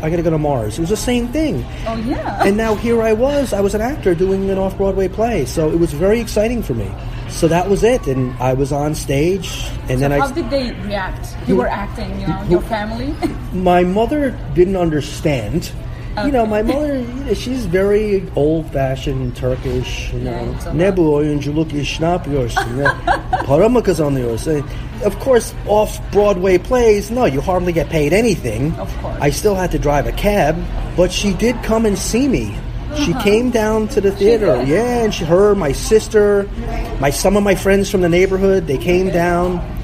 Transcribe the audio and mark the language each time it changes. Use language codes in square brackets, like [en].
[en] I got to go to Mars. It was the same thing. Oh, yeah. And now here I was an actor doing an off-Broadway play. So it was very exciting for me. So that was it. And I was on stage. And then how did they react? You were acting, your family? My mother didn't understand. Okay. My mother, she's very old-fashioned Turkish, [tr] Ne bu oyunculuk iş ne yapıyorsun? Para mı kazanıyorsun? [en] Of course, off-Broadway plays, no, you hardly get paid anything. Of course. I still had to drive a cab, but she did come and see me. She came down to the theater. And my sister, some of my friends from the neighborhood, they came down.